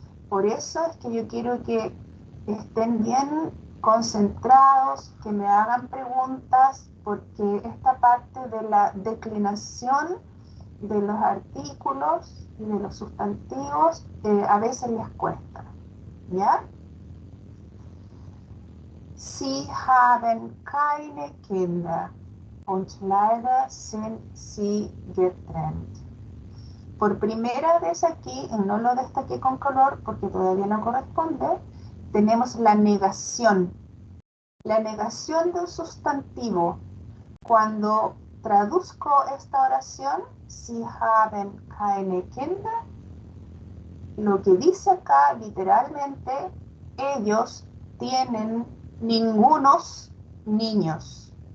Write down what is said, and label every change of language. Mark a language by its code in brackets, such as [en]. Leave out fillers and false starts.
[es] Por eso es que yo quiero que estén bien concentrados, que me hagan preguntas, porque esta parte de la declinación de los artículos y de los sustantivos a veces les cuesta, ¿ya? [de] Sie haben keine Kinder und leider sind sie getrennt. [es] Por primera vez aquí, y no lo destaqué con color porque todavía no corresponde, tenemos la negación. La negación de un sustantivo. Cuando traduzco esta oración, [de] Sie haben keine Kinder, [es] lo que dice acá literalmente, ellos tienen ningunos niños.